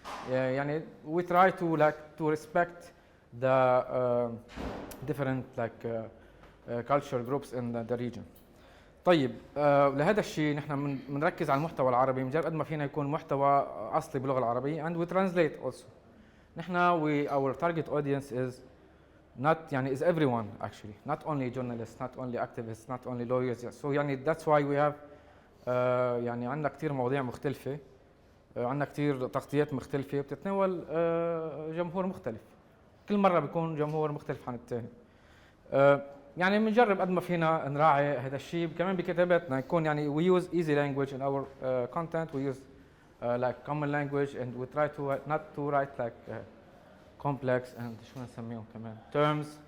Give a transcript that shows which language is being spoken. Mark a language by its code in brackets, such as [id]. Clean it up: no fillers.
[en] يعني we try to respect the different cultural groups in the region. [ar] طيب لهذا الشيء نحن بنركز على المحتوى العربي مجرد قد ما فينا يكون محتوى اصلي باللغه العربيه and we translate also. [en] نحن our target audience is not يعني is everyone actually, not only journalists, not only activists, not only lawyers. [ar] So يعني that's why we have يعني عندنا كثير مواضيع مختلفه، عندنا كثير تغطيات مختلفه بتتناول جمهور مختلف. كل مره بيكون جمهور مختلف عن الثاني. يعني بنجرب قد ما فينا نراعي هذا الشيء كمان بكتاباتنا، يكون يعني we use easy language in our content, we use like common language and we try to not to write like complex and شو نسميهم كمان terms.